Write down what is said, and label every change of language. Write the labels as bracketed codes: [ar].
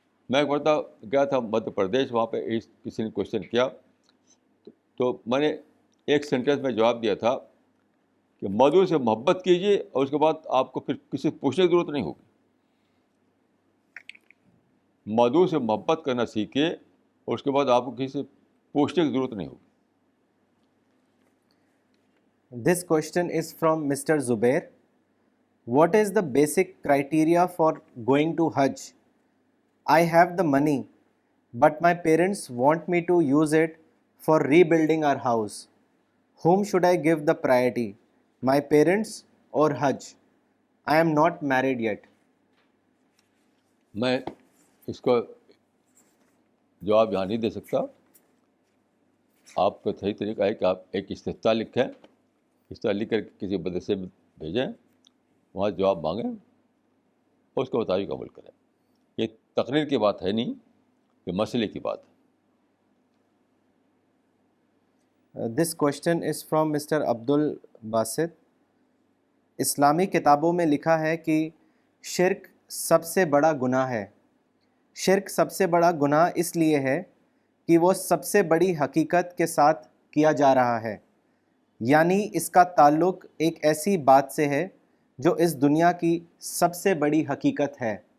[ur] میں ایک مرتبہ گیا تھا مدھیہ پردیش, وہاں پہ کسی نے کوشچن کیا تو میں نے ایک سینٹینس میں جواب دیا تھا کہ مدعو سے محبت کیجیے اور اس کے بعد آپ کو پھر کسی سے پوچھنے کی ضرورت نہیں ہوگی. مدعو سے محبت کرنا سیکھیے اور اس کے بعد آپ کو کسی سے پوچھنے کی ضرورت نہیں ہوگی. [en] This question is from Mr. Zubair. What is the basic criteria for going to Hajj? I have the money, but my parents want me to use it for rebuilding our house. Whom should I give the priority? My parents or Hajj? I am not married yet. [ur] میں اس کو جواب یہاں نہیں دے سکتا. آپ کا صحیح طریقہ ہے کہ آپ ایک استفتاء لکھیں, استفتاء لکھ کر کسی مدرسے میں بھیجیں, وہاں جواب مانگیں اور اس کے مطابق عمل کریں. یہ تقریر کی بات ہے نہیں, یہ مسئلے کی بات ہے. [en] This question is from Mr. Abdul Basit. [ur] اسلامی کتابوں میں لکھا ہے کہ شرک سب سے بڑا گناہ ہے. شرک سب سے بڑا گناہ اس لیے ہے کہ وہ سب سے بڑی حقیقت کے ساتھ کیا جا رہا ہے, یعنی اس کا تعلق ایک ایسی بات سے ہے جو اس دنیا کی سب سے بڑی حقیقت ہے.